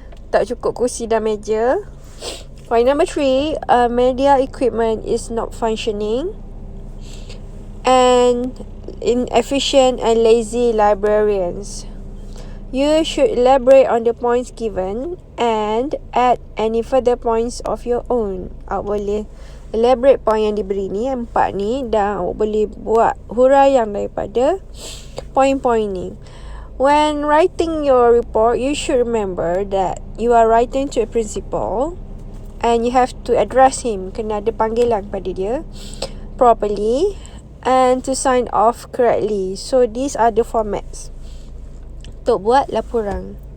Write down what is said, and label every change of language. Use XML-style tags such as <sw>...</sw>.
<ms>Tak cukup kursi dan meja.</ms> <en>Point number 3, media equipment is not functioning. And inefficient and lazy librarians. You should elaborate on the points given and add any further points of your own.</en> <ms>Awak boleh elaborate point yang diberi ni, 4 ni, dan awak boleh buat huraian daripada point-point ni.</ms> <en>When writing your report, you should remember that you are writing to a principal and you have to address him.</en> <ms>Kena ada panggilan pada dia</ms> <en>properly and to sign off correctly. So these are the formats</en> <ms>untuk buat laporan.</ms>